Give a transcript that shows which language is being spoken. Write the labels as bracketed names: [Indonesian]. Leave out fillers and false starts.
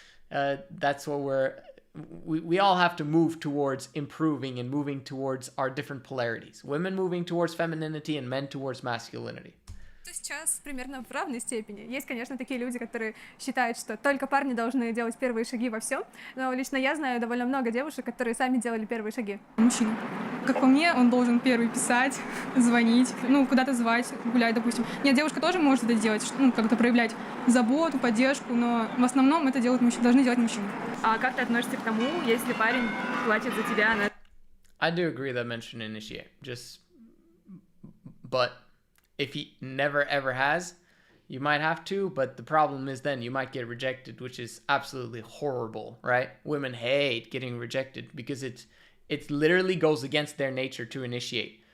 [English] That's what we all have to move towards improving and moving towards our different polarities. Women moving towards femininity and men towards masculinity. [Russian] Сейчас примерно в равной степени. Есть, конечно, такие люди, которые считают, что только парни должны делать первые шаги во всем, но лично я знаю довольно много девушек, которые сами делали первые шаги. Мужчина. Как по мне, он должен первый писать, звонить, куда-то звать, гулять, допустим. Нет, девушка тоже может это делать, как-то проявлять заботу, поддержку, но в основном это должны делать мужчины. А как ты относишься к тому, если парень платит за тебя? [English] I do agree that men should initiate. But if he never ever has, you might have to, but the problem is then you might get rejected, which is absolutely horrible, right? Women hate getting rejected because it literally goes against their nature to initiate.